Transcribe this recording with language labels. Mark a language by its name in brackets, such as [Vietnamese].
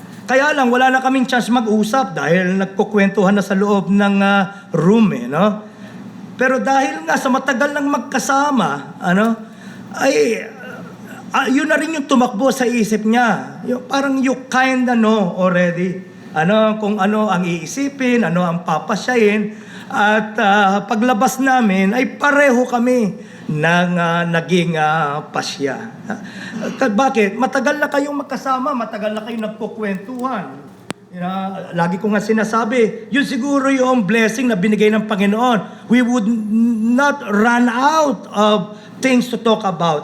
[Filipino] Kaya lang, wala na kaming chance mag-usap dahil nagkukwentuhan na sa loob ng room, no? Pero dahil nga sa matagal nang magkasama, ay yun na rin yung tumakbo sa isip niya. [English] Parang you kinda know already. [Filipino] Kung ano ang iisipin, ano ang papasyahin. At paglabas namin ay pareho kami ng naging pasya. Bakit? Matagal na kayong magkasama, matagal na kayong nagkukwentuhan. Lagi ko nga sinasabi, yun siguro yung blessing na binigay ng Panginoon. [English] We would not run out of things to talk about.